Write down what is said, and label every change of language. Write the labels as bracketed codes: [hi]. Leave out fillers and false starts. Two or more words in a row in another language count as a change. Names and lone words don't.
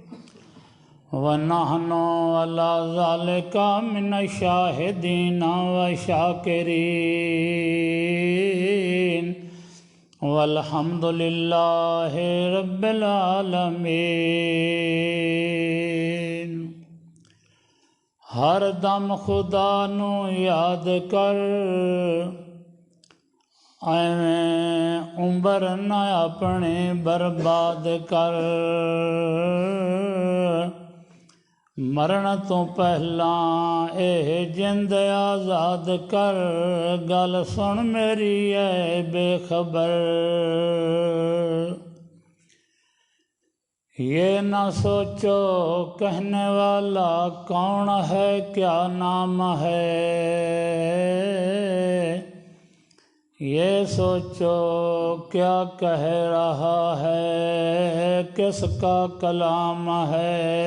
[ar] ونحن على ذلك من الشاهدين والشاكرين والحمد لله رب العالمين۔ [pa] ہر دم خدا نو یاد کر، ایویں عمر نہ اپنے برباد کر، مرن تو پہلاں اے جند آزاد کر، گل سن میری اے بے خبر، [ur] یہ نہ سوچو کہنے والا کون ہے کیا نام ہے، یہ سوچو کیا کہہ رہا ہے کس کا کلام ہے۔